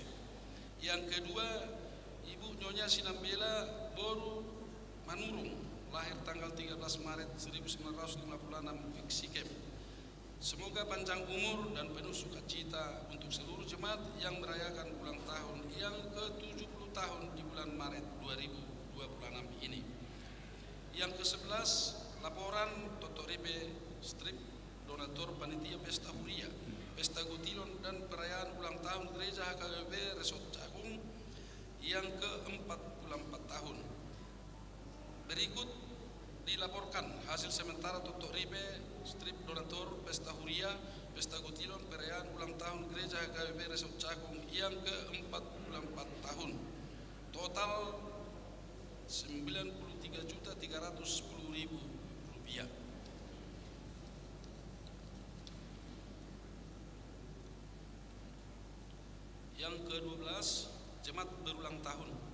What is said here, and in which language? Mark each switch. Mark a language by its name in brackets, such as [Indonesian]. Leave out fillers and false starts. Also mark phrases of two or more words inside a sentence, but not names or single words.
[Indonesian] Yang kedua, Ibu Nyonya Sinambela Boru Manurung, lahir tanggal 13 Maret 1956 Wik Sikem. Semoga panjang umur dan penuh sukacita untuk seluruh jemaat yang merayakan ulang tahun yang ke-70 tahun di bulan Maret 2026 ini. Yang ke-11, laporan Toto Ripe Strip Donatur Panitia Pesta Huria, Pesta Gutilon dan perayaan ulang tahun Gereja HKBP Resort Cakung yang ke-44 tahun. Berikut dilaporkan hasil sementara Toto Ripe Strip Donatur Pesta Huria, Pesta Gutilon perayaan ulang tahun Gereja HKBP Resort Cakung yang ke-44 tahun. Total Rp93.310.000. Yang ke-12, jemaat berulang tahun.